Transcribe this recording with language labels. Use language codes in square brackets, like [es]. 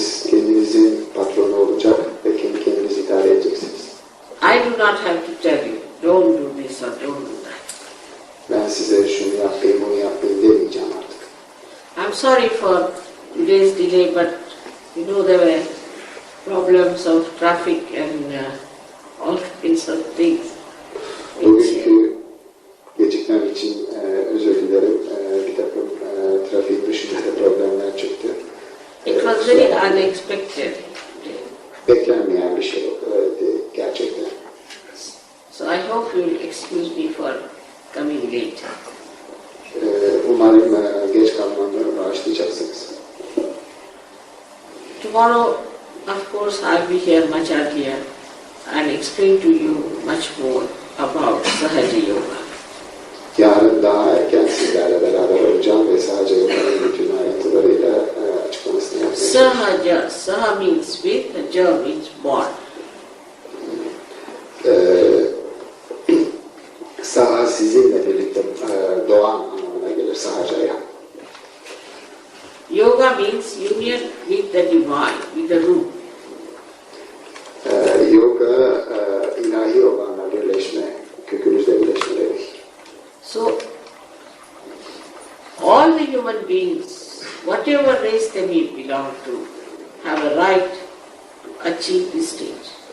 [tr] Kendinizin patronu olacak ve kendi kendinizi idare edeceksiniz. [en] I do not have to tell you, don't do this or don't do that. [tr] Ben size şunu yapayım, bunu yapayım demeyeceğim artık. [en] I'm sorry for today's delay, but you know there were problems of traffic and all kinds of things. [tr] Bugünkü gecikmem için özür dilerim. Bir takım trafik dışında da problemler çıktı. [en] It was very unexpected. [tr] Beklenmeyen bir şey oldu gerçekten. [en] So I hope you will excuse me for coming late. [tr] Umarım geç kalmamı bağışlayacaksınız. [en] Tomorrow, of course, I'll be here much earlier and explain to you much more about Sahaja Yoga. [tr] Yarın daha erken sizlerle beraber olacağım ve Sahaja Yoga'nın bütün ayrıntılarıyla açıklamasını yapmayı. [en] Sahaja, Saha means with, Ja means born. [tr] Saha sizinle birlikte doğan anlamına gelir Sahaja'ya. [en] Yoga means union with the divine, with the root. [tr] Yoga ilahi olanla birleşme, kökünüzle birleşme demek. [en] So, all the human beings, whatever race they may belong to, have a right to achieve this stage.